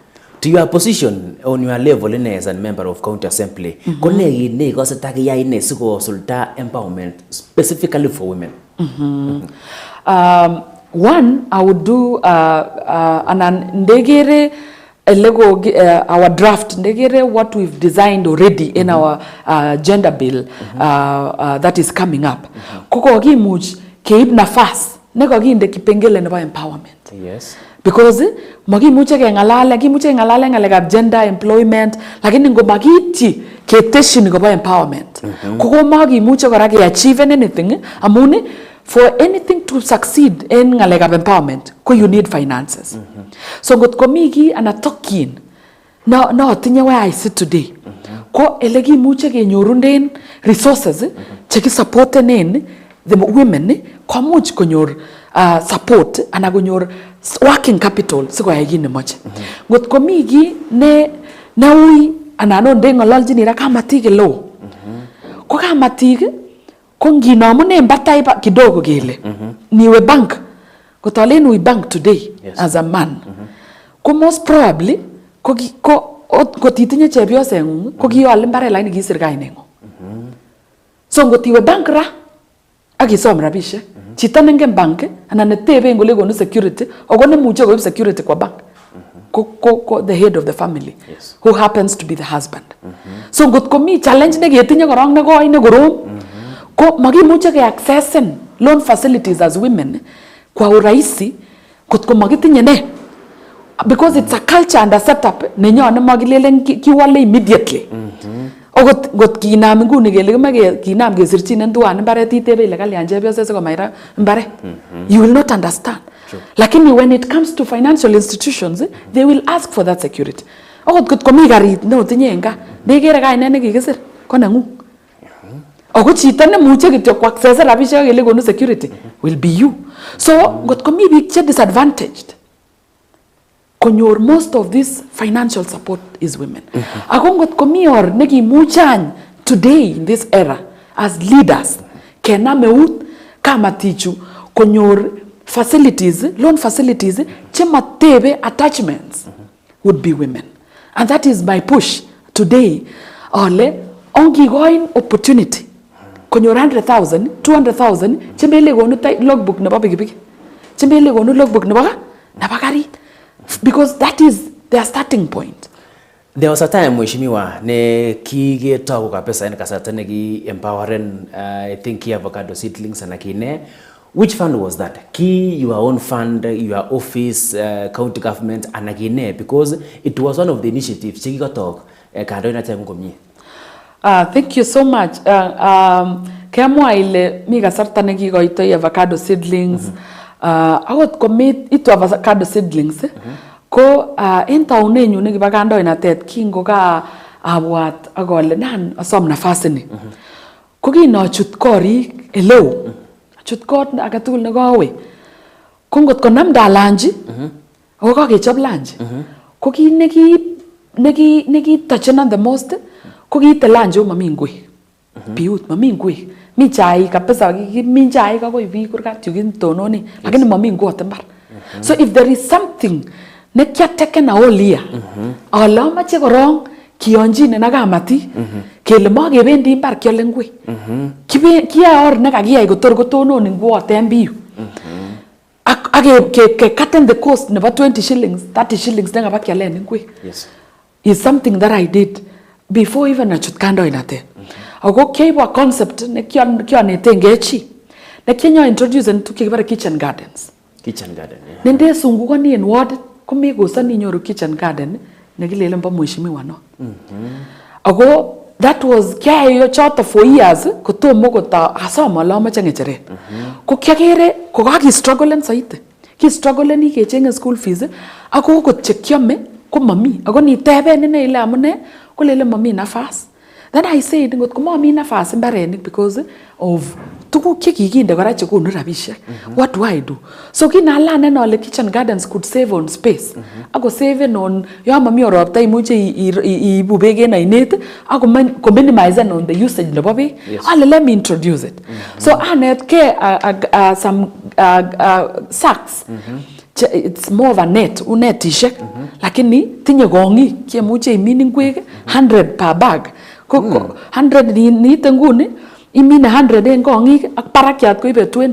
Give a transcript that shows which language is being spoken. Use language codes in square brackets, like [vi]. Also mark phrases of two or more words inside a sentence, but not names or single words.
[en] To your position on your level as a member of County Assembly, empowerment specifically for women? One, I would do our draft, what we've designed already in our gender bill that is coming up. [kln] Koko gimuch keib nafas neko ginde kipengele nebo empowerment. [en] Yes. [kln] Because magimuche kimuche ngalale ngalekab [en] gender employment [kln] lakini ngomakiti keteshin nebo empowerment. Koko magimuche kora ke [en] achieve anything amun for anything to succeed in ngalekab empowerment ko you need finances. [kln] So ngot komi ki anatokyin na atinye [en] where I sit today [kln] ko elegimuche kenyorunden resources che ki supportenen [en] the women [kln] komuch konyor support ana konyor [en] working capital [kln] sikoyai kit nemoche. Ngot komi ki ne ui anan onde ngololjini ra kamatik lo ko kamatik ko nginamunen batai kidogo kele niwe bank kotolen we bank today [en] as a man [kln] ko most probably ko titinye chepyosengung ko kiol mbaret lakini kisir kainengung. So ngotiwe bank ra akisom rabishek chito nengen bank anan neteben kole konu security ako nemuche koib security kwa bank ko [en] the head of the family who happens to be the husband. [kln] So ngot komi challenge neketinye korong nekoi nekorom ko magimuche ke accessen [en] loan facilities as women [sw] kwa urahisi [kln] kotko makitinye ne, [en] because it's a culture and a setup [kln] nenyone magilelen kiwale [en] immediately. [kln] Ogot got kinam nguni kele kemake kinam kesirchinen tuan mbaret itebe ile kalyan chepyose sikomaira mbaret. [en] You will not understand. Lakini when it comes to financial institutions, they will ask for that security. [kln] Ogot got komi garit ne otinye enga nekere kaine nekikisir ko nengung. Ogo chito nemuche kityo kwa access rabishek kele konu security will be you. [en] So [kln] got komi bik che [en] disadvantaged konyor most of this financial support is women. [kln] Ako ngot komi or nekimuchany [en] today in this era as leaders [kln] kenam eut kamatichu konyor [en] facilities, loan facilities [kln] che matebe [en] attachments would be women. And that is my push today. [kln] Ole ongigoin opportunity konyor 100,000, 200,000 chembele gonu logbook nebo pikipiki, chembele gonu logbook nebo garit, [en] because that is their starting point. There was a time [kln] mheshimiwa ne kigetoku kabisa en kasarta ne ki [en] empowering I think ki avocado seedlings and akine. Which fund was that? Ki your own fund, your office, county government and akine, because it was one of the initiatives [kln] che kigotok kandoina [en] time komie. Thank you so much. [kln] Kemwa ile mi kasarta nekikoitoi avocado seedlings. Akot komit itu [en] avocado seedlings [kln] ko en taunenyu nekiba kandoinatet kingo ka abwat akole nan asom nafasini. Ko kinochut korik eleo. Achut kot agetugul nekowe. Ko ngot konamda lunch ako kakechop lunch. Ko ki neki touchena [en] the most [kln] ko kiite lunch mami ngwek. Biut mami ngwek. Mi chaik kabisa mi chaik akoi biik kurgat yukin tononi lakini mami ngwot mbar. [en] So if there is something [kln] ne kiateken [en] all year [kln] ale amache korong kiyonjine na kamati kele makebendi mbar kiole ngwek. Kiyae or nekakiyai kotor kotononi ngwot en biu. Ke katen [en] the cost [kln] nebo 20 shillings, 30 shillings nekaba kialen ngwek. [en] Yes. Is something that I did before even [kln] achut kandoinatet. Ako kiaibwa concept ne kionetenge chi. Ne kianyo introduce en tukye kibare [en] kitchen gardens. Kitchen garden, yeah. [kln] Nende sungukoni en ward komekosani nyoru [en] kitchen garden [kln] ne kilelen bo mheshimiwa no. Ako [en] that was [kln] kyayo choto [en] for years [kln] kotomo kota asoma la mache ngecheret ko kyakere ko kaki struggle en saite ki struggle ni kechenge [en] school fees [kln] ako ko chekyame ko mami ako ni teben ne ile amune ko lele mami nafas. [en] Then I said [kln] ngot ko mami nafas mbarenik [en] because of [kln] tuguk chekikinde kora chekonu rabishek. [en] What do I do? So [kln] kinalane no le [en] kitchen gardens could save on space. [kln] Ako [en] save on [kln] yo mami oropta imuche ibu bege na inet ako [en] minimize on the usage [kln] nebo bek. [en] Let me introduce it. So [kln] anet ke [en] some sacks. It's more of a net, [kln] unetishek. Lakini tinye gongi kiemuche imini ngwek 100 [en] per bag. [kln] 100 ni tenguni imine 100 en gongi ak parakyat ko ibe 20.